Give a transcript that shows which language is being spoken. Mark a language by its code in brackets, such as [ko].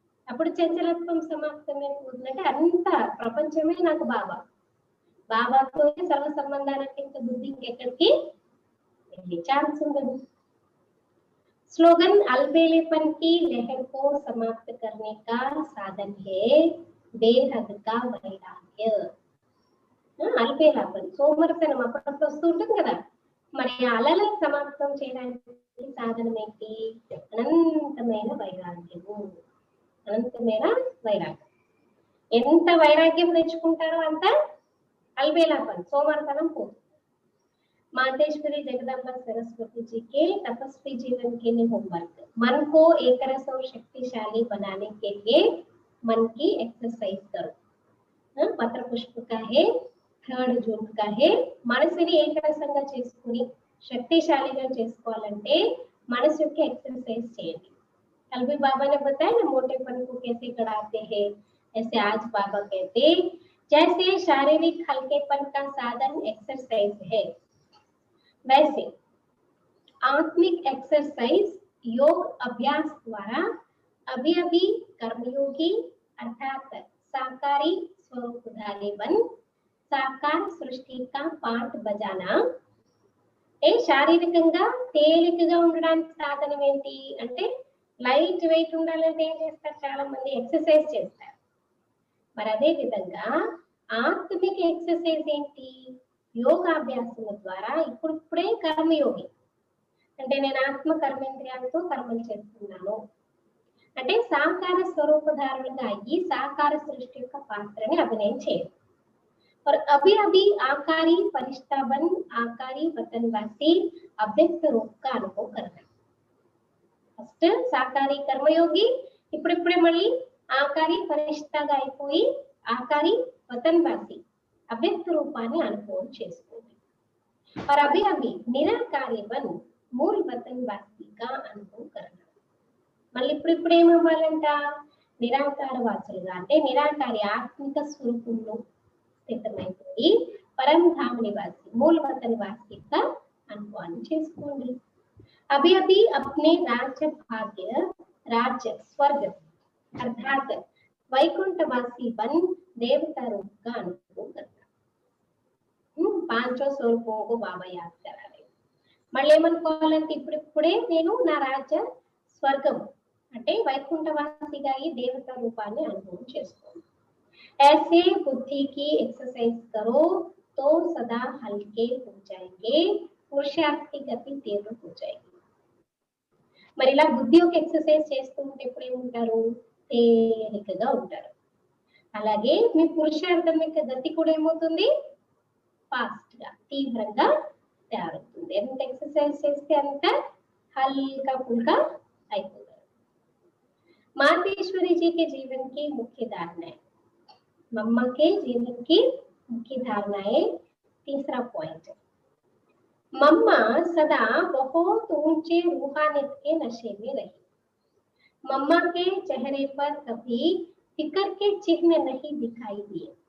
[te] అప్పుడు చంచలత్వం సమాప్తం అయిపోతుందంటే అంత ప్రపంచమే నాకు బాబా, బాబాతో సర్వ సంబంధాలకి ఇంకా బుద్ధి ఇంకెక్కడికి వెళ్ళే ఛాన్స్ ఉండదు. [hi] स्लोगन अलबेलेपन की लहर को समाप्त करने का साधन है बेहद का वैराग्य. [te] అల్బేలాపన్ సోమరతనం అప్పుడప్పుడు వస్తూ ఉంటుంది కదా, మరి అలలను సమాప్తం చేయడానికి సాధనం ఏంటి? అనంతమైన వైరాగ్యము. అనంతమైన వైరాగ్యం. ఎంత వైరాగ్యం తెచ్చుకుంటారో అంత अलबेलापन सोमरतनम పోతుంది. [hi] मातेश्वरी जगदम्बा सरस्वती जी के तपस्वी जीवन के लिए होमवर्क, मन को एकरस और शक्तिशाली बनाने के लिए मन की एक्सरसाइज करो. पत्र पुष्प का है 3rd जून का है. [te] మనసుని ఏకరసంగా చేసుకుని శక్తిశాలిగా చేసుకోవాలంటే మనసు యొక్క एक्सरसाइज చేయండి. [hi] कल भी बाबा ने बताया ना मोटेपन को कैसे बढ़ाते हैं, ऐसे आज बाबा कहते जैसे शारीरिक हल्केपन का साधन एक्सरसाइज है, वैसे आत्मिक एक्सरसाइज योग अभ्यास द्वारा अभी अभी कर्मयोगी अर्थात साकारी स्वरूपधारी बन साकार सृष्टि का पाठ बजाना. [te] శారీరకంగా తేలికగా ఉండడానికి సాధనం ఏంటి అంటే లైట్ వెయిట్ ఉండాలంటే ఏం చేస్తారు? చాలా మంది ఎక్సర్సైజ్ చేస్తారు. మరి అదే విధంగా ఆత్మిక ఎక్సర్సైజ్ ఏంటి? యోగాభ్యాసము ద్వారా ఇప్పుడే కర్మయోగి అంటే నేను ఆత్మ కర్మేంద్రియాలతో కర్మలు చేస్తున్నాను అంటే సాకార స్వరూపధారులుగా అయ్యి సాకార సృష్టి యొక్క పాత్రని అభినయం చేయడం. [hi] और अभी अभी आकारी फरिश्ता बन आकारी वतनवासी अव्यक्त रूप का अनुभव करना. [te] ఫస్ట్ సాకారి కర్మయోగి, ఇప్పుడిప్పుడే మళ్ళీ ఆకారి ఫరిష్తాగా అయిపోయి ఆకారి వతన్వాసి అవ్యక్త రూపాన్ని అనుభవం చేసుకోండి. [hi] और अभी अभी निराकारी बन मूल वतनवासीగా అనుభవం करना. [te] మళ్ళీ ఇప్పుడిప్పుడు ఏమవ్వాలంట? నిరాకార వాసులుగా అంటే నిరాకారి ఆత్మిక స్వరూపంలో స్థితమైపోయి పరంధామ నివాసి మూలవత నివాసిగా అనుభవాన్ని చేసుకోండి. [hi] अभी अभी अपने राज्य भाग्य राज्य स्वर्ग अर्थात वैकुंठवासी बन देवता रूप का अनुभव करना. पांचों स्वरूपों को बाबा याद कराले. [te] మళ్ళీ ఏమనుకోవాలంటే ఇప్పుడిప్పుడే నేను నా రాజ్య స్వర్గం అంటే వైకుంఠవాసిగా ఈ దేవత రూపాన్ని అనుభవం చేసుకోండి. [hi] ऐसे बुद्धि की एक्सरसाइज करो तो सदा हल्के हो जाएंगे, पुरुषार्थ की गति तीव्र हो जाएगी. [te] మరి ఇలా బుద్ధి యొక్క ఎక్సర్సైజ్ చేస్తూ ఉంటే ఎప్పుడు ఏముంటారు? తేలికగా ఉంటారు. అలాగే మీ పురుషార్థం యొక్క గతి కూడా ఏమవుతుంది? ఫాస్ట్ గా తీవ్రంగా తయారవుతుంది. ఎంత ఎక్సర్సైజ్ చేస్తే అంత [hi] हल्का फुल्का [te] అయిపోతారు. [hi] मातेश्वरी जी के जीवन की मुख्य धारणाएं, मम्मा के जीवन की मुख्य धारणाएं, तीसरा पॉइंट, मम्मा सदा बहुत ऊंचे रूहानियत के नशे में रही। मम्मा के चेहरे पर कभी फिक्र के चिन्ह नहीं दिखाई दिए।